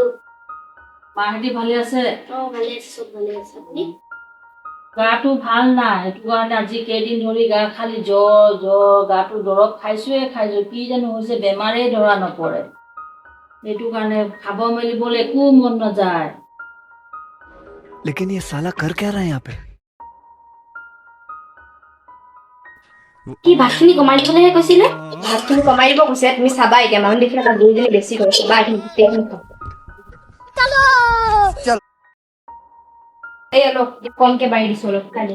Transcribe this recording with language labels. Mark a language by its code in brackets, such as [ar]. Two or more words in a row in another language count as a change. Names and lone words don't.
[as] মাহঁতি ভালে আছে ভালে আছে চব ভালে আছে আপুনি গাটো ভাল নাই সেইটো কাৰণে আজি কেইদিন ধৰি গা খালি জ্বৰ গাটো দৰৱ খাইছো কি জানো হৈছে বেমাৰেই ধৰা নপৰে সেইটো কাৰণে খাব মেলিবলৈ একো মন নাযায় [hi] लेकिन ये साला कर क्या रहा है यहाँ पे [as] কি ভাতখিনি কমাই দিবলৈহে কৈছিলে ভাতখিনি কমাই দিব কৈছে তুমি চাবা এতিয়া মানুহ দেখিলে তাত দুইজনী বেছি কৰে চাবা এইখিনি চল এই অলপ কমকে বাঢ়ি দিছো অলপ কালি